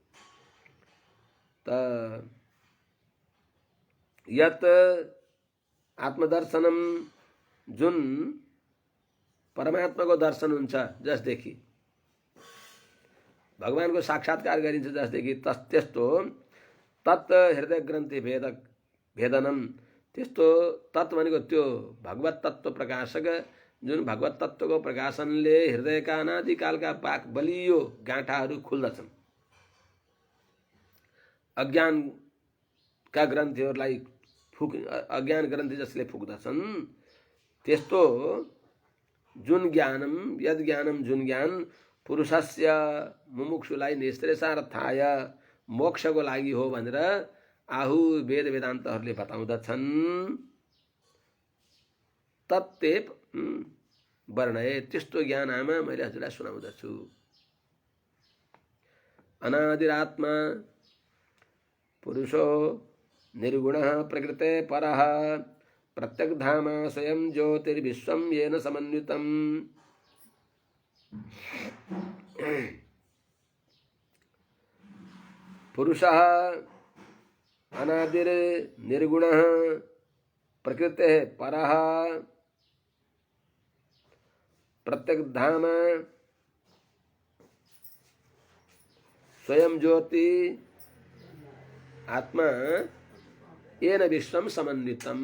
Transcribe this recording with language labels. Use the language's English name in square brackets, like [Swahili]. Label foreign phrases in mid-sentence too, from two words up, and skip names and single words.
[Nepali] त [Sanskrit] यत आत्मदर्शनम [Nepali] जुन परमात्माको दर्शन हुन्छ जसदेखि भगवानको साक्षात्कार गरिन्छ जसदेखि त्यस्तो [Sanskrit] तत् हृदय ग्रन्थि भेदनम, [Nepali] त्यस्तो तत् भनेको त्यो भगवत तत्त्व प्रकाशक जुन भगवत तत्त्वको प्रकाशनले हृदयका अनादिकालका पाक बलियो गाँठाहरू खुल्दछन्। अज्ञानका ग्रन्थीहरूलाई अज्ञान ग्रन्थी जसले फुक्दछन् त्यस्तो जुन [Sanskrit] ज्ञानम यद ज्ञानम [Nepali] जुन ज्ञान पुरुषस्य मुमुक्षुलाई निःश्रेयसार्थाय मोक्षको लागि हो भनेर आहु वेद वेदान्तहरूले बताउँदछन्। [Sanskrit] तत्ते वर्णय, [Nepali] त्यस्तो ज्ञान आमा मैले हजुरलाई सुनाउँदछु। [Sanskrit] अनादिरात्मा पुरुषो निर्गुणः प्रकृते परः प्रत्यग्धामा स्वयं ज्योतिर्विश्वं येन समन्वितम्। पुरुषः अनादिर्निर्गुणः प्रकृतेः परः प्रत्यग्धाम स्वयं ज्योति आत्मा येन विश्वं समन्वितम्।